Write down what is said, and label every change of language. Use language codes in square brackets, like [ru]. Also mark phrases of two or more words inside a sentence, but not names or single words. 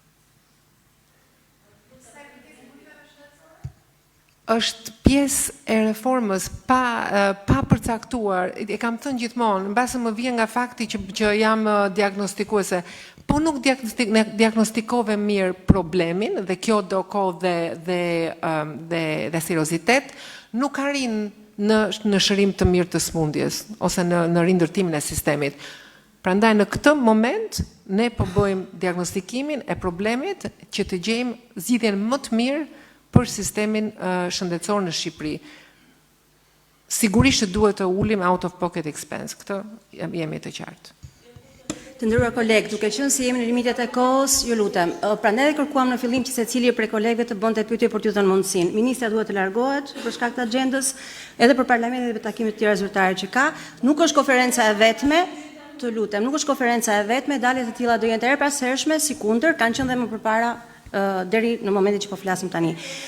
[sq] Është pjesë e reformës pa përcaktuar, e kam thënë gjithmonë, mbase më vjen nga fakti që jam diagnostikuese, po nuk diagnostikove mirë problemin dhe kjo do kohë dhe seriozitet, nuk arrin në shërim të mirë të smundjes ose në rindërtimin e sistemit. Prandaj në këtë moment ne po bëjmë diagnostikimin e problemit që të gjejmë zgjidhjen më të mirë për sistemin shëndetësor në Shqipëri. Sigurisht duhet të ulim [en] out of pocket expense, [sq] këtë jemi të qartë. Të nderuar kolegë, duke qenë se jemi në limitet e kohës, ju lutem, prandaj kërkuam në fillim që secili prej kolegëve të bënte pyetje për t'ju dhënë mundësinë. Ministra duhet të largohet për shkak të agjendës, edhe për parlamentin dhe për takimet e tjera zyrtare që ka. Nuk është konferenca e vetme, të lutem, nuk është konferenca e vetme, daljet e tilla do jenë të erpashershme, sikundër kanë qenë dhe më përpara deri në momentin që po flasim tani.